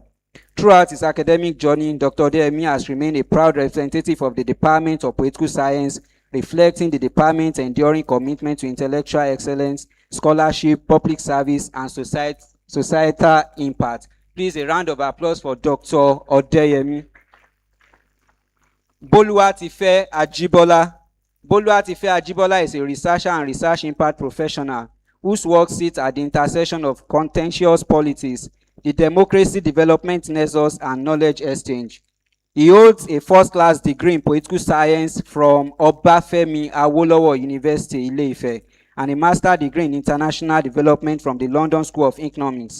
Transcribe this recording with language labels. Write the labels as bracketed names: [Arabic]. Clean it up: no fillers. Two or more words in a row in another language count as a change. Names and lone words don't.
[English] Throughout his academic journey, Dr. Odeyemi has remained a proud representative of the Department of Political Science, reflecting the department's enduring commitment to intellectual excellence, scholarship, public service, and societal impact. Please, a round of applause for Dr. Odeyemi. Boluwatife Ajibola. Boluwatife Ajibola is a researcher and research impact professional whose work sits at the intersection of contentious politics, the democracy development nexus, and knowledge exchange. He holds a first-class degree in political science from Obafemi Awolowo University, Ile-Ife, and a master's degree in international development from the London School of Economics.